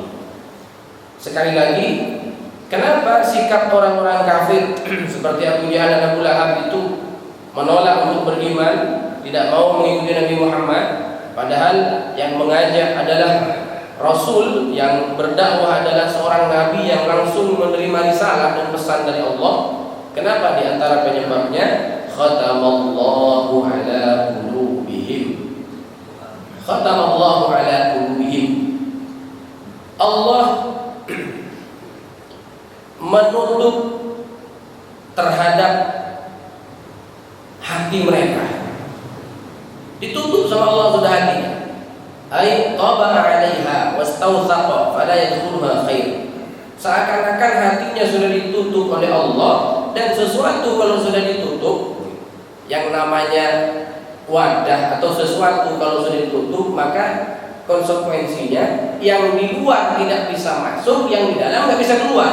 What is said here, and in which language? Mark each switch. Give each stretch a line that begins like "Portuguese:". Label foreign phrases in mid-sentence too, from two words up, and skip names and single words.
Indonesian: Sekali lagi, kenapa sikap orang-orang kafir seperti Abu Jahal dan Abu Lahab itu menolak untuk beriman, tidak mau mengikuti Nabi Muhammad, padahal yang mengajak adalah Rasul, yang berdakwah adalah seorang Nabi yang langsung menerima risalah dan pesan dari Allah. Kenapa? Di antara penyebabnya,
Arabic: ختم الله على قلوبهم. ختم الله على قلوبهم.
Indonesian: Allah menutup terhadap hati mereka. Ditutup sama Allah sudah hatinya.
Arabic: أي طبع عليها واستوثق فلا يدخلها خير.
Indonesian: Seakan-akan hatinya sudah ditutup oleh Allah, dan sesuatu kalau sudah ditutup, yang namanya wadah atau sesuatu kalau sudah ditutup, maka konsekuensinya yang di luar tidak bisa masuk, yang di dalam nggak bisa keluar.